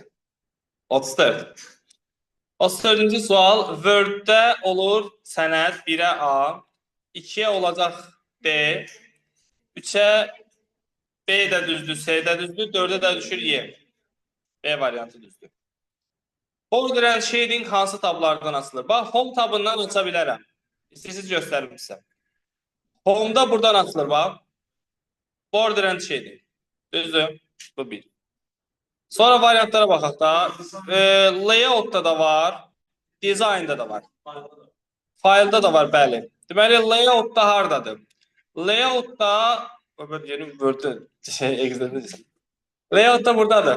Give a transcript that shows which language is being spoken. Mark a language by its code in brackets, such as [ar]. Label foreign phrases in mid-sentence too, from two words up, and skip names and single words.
[az] 34. 34-cü sual. Word-də olur sənəd 1'ə A, 2'ə olacaq D, 3'ə B də düzdür, C də düzdür, 4'ə də düşür Y. B variantı düzdür. Border and shading hansı tablardan asılır? Bax, home tabından aça bilərəm. İstəyirsiniz göstərim sizə. Home'da buradan asılır, bax. Border and shading. Düzdür. Bu bir. Sonra variantlara baxaq da. Layout'da da var. Design'da da var. File'da da var, bəli. Deməli, layout'da hardadır? Layout'da Layout'da buradadır.